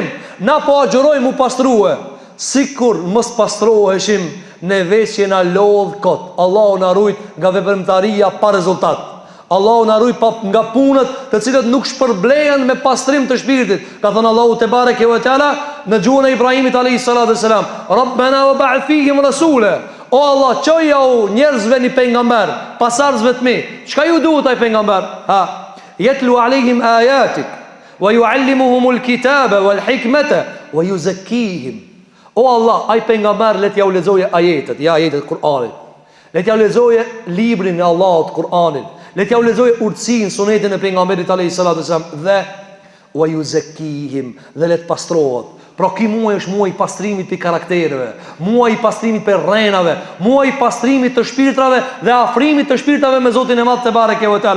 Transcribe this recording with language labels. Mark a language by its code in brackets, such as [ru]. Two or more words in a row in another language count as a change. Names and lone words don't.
[sq] Na po agjërojmë u pastruhe. Sikur mos pastroheshim ne veç jena lodh kot. Allahu na ruaj nga veprimtaria pa rezultat. Allahu na ruaj nga punët të cilët nuk shpërblehen me pastrim të shpirtit. Ka thënë Allahu [ar] تبارك وتعالى [sq] në gjuhën e Ibrahimit [ar] عليه الصلاة والسلام, ربنا وابعث فيهم رسولا. [sq] O Allah, çoja u njerëzve një pejgamber, pasardhësve të mi. Çka ju duhet ai pejgamber? [ar] يتلو عليهم آياتك ويعلمهم الكتاب والحكمة ويزكيهم. [sq] O Allah, ai pejgamber le t'ja u lexoje ajetet, ajetet e Kur'anit. Le t'ja u lexoje librin e Allahut, Kur'anin. Le t'ja u lexoje urtësinë, sunetin e pejgamberit [ar] عليه الصلاة والسلام [sq] dhe [ar] ويزكيهم, [sq] dhe le të pastrohet. Pra ky muaj është muaj i pastrimit për karaktereve, muaj i pastrimit për rrenave, muaj i pastrimit të shpirtrave dhe afrimit të shpirtrave me Zotin e Madh [ar] تبارك وتعالى.